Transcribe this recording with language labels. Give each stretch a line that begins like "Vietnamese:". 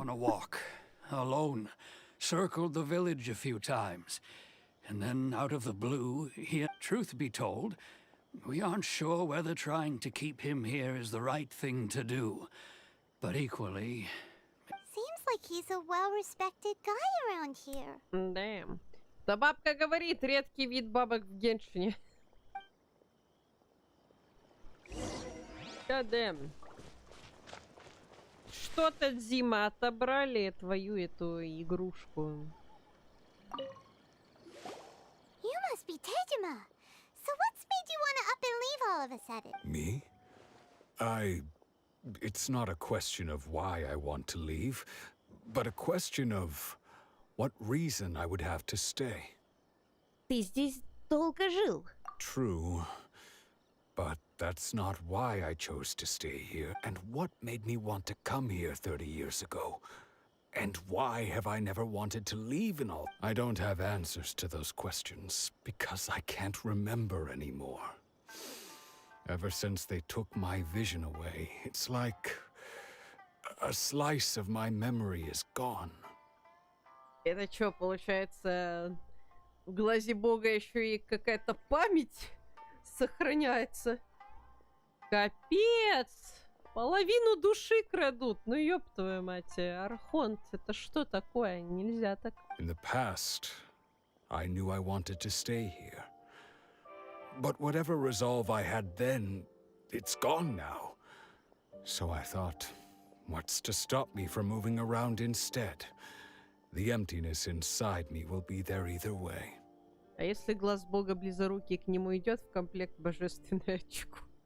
English: on a walk, alone, circled the village a few times. And then, out of the blue, truth be told, we aren't sure whether trying to keep him here is the right thing to do. But equally... Seems like he's a well-respected guy around here.
Russian: Да. Да бабка говорит, редкий вид бабок в геншине.
English: God damn.
Russian: что-то, Дима, отобрали твою эту игрушку.
English: You must be Tejima. So what's made you want to up and leave all of a sudden? Me? It's not a question of why I want to leave, but a question of what reason I would have to stay.
Russian: Ты здесь долго жил.
English: True, but that's not why I chose to stay here, and what made me want to come here 30 years ago. And why have I never wanted to leave and all? I don't have answers to those questions, because I can't remember anymore. Ever since they took my vision away, it's like a slice of my memory is gone.
Russian: Это что, получается, в глазе Бога еще и какая-то память сохраняется? Капец! Половину души крадут. Ну ёб твою мать, Архонт, это что такое? Нельзя так.
English: In the past, I knew I wanted to stay here. But whatever resolve I had then, it's gone now. So I thought, what's to stop me from moving around instead? The emptiness inside me will be there either way.
Russian: А если глаз Бога близорукий к нему идет в комплект божественный очко?